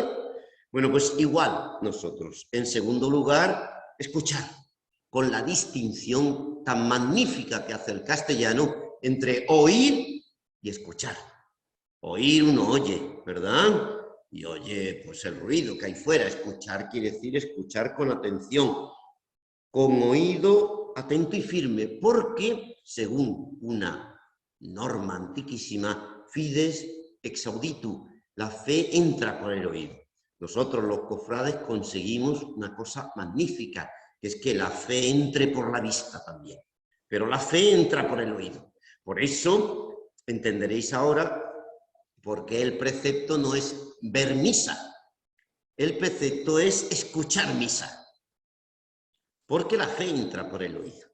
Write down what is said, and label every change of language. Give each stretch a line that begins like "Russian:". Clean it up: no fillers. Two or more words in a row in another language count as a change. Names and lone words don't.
Spanish: Bueno, pues igual nosotros. En segundo lugar, escuchar, con la distinción tan magnífica que hace el castellano entre oír y escuchar. Oír uno oye, ¿verdad? Y oye pues el ruido que hay fuera. Escuchar quiere decir escuchar con atención, con oído atento y firme, porque según una norma antiquísima,
Latin: fides ex auditu,
Spanish: la fe entra por el oído. Nosotros los cofrades conseguimos una cosa magnífica, que es que la fe entre por la vista también, pero la fe entra por el oído. Por eso entenderéis ahora por qué el precepto no es ver misa, el precepto es escuchar misa, porque la fe entra por el oído.